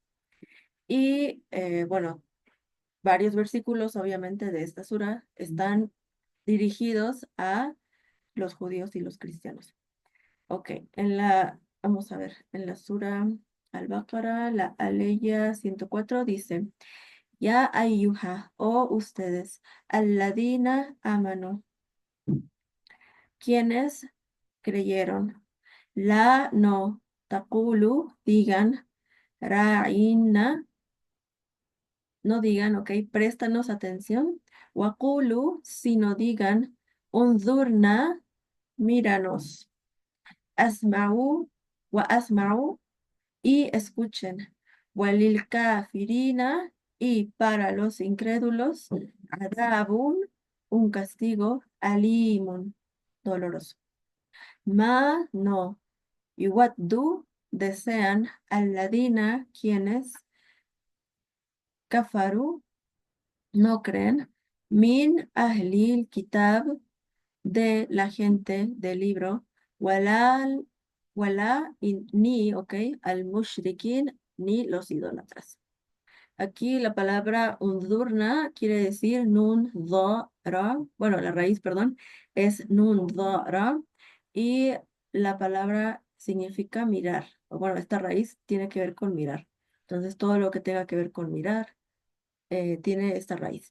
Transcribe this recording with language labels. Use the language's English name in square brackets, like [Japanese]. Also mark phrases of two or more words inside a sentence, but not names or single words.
[Spanish] Y bueno, varios versículos, obviamente, de esta Sura están dirigidos a los judíos y los cristianos. Ok, vamos a ver, en la Sura al-Baqarah, la aleya 104 dice, [Arabic] يا أيها, [Spanish] oh ustedes, [Arabic] الذين آمنوا, [Spanish] quienes creyeron, la no taqulu, digan, ra'inna, no digan, ok, préstanos atención, waqulu, sino digan, [Arabic] انظرنا, míranos, اسمعوا واسمعوا, [Spanish] y escuchen, [Arabic] وللكافرين, [Spanish] y para los incrédulos, adabun, un castigo, alimun, doloroso. Ma, no, yuwaddu, desean, alladina, quienes, kafaru, no creen, [Arabic] من أهل الكتاب, [Spanish] de la gente del libro, [Arabic] ولا ولا, [Spanish] y ni, ok, [Arabic] المشركين, [Spanish] ni los idólatras. Aquí la palabra undurna quiere decir [Arabic] ن ظ ر, [Spanish] bueno, la raíz, perdón, es [Arabic] ن ظ ر, [Spanish] y la palabra significa mirar. O bueno, esta raíz tiene que ver con mirar. Entonces, todo lo que tenga que ver con mirar tiene esta raíz.